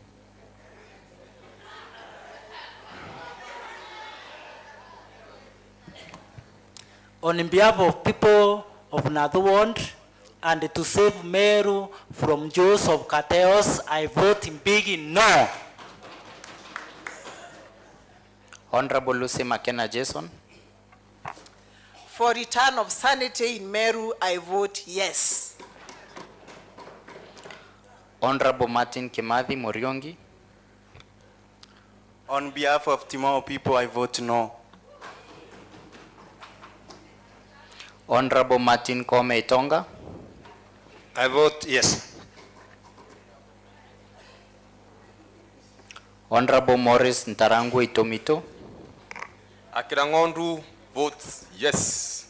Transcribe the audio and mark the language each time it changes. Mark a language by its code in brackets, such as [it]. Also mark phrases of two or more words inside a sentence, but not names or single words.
[en] On behalf of people of Nadhuwand and to save Meru from jaws of chaos, I vote in big no. Honorable Lucy McKenna Jason. For return of sanity in Meru, I vote yes. Honorable Martin Kimathi Muriongi. On behalf of Timao people, I vote no. Honorable Martin Kome Itonga. I vote yes. Honorable Morris Ntarangu Itomito. Akirangondu votes yes.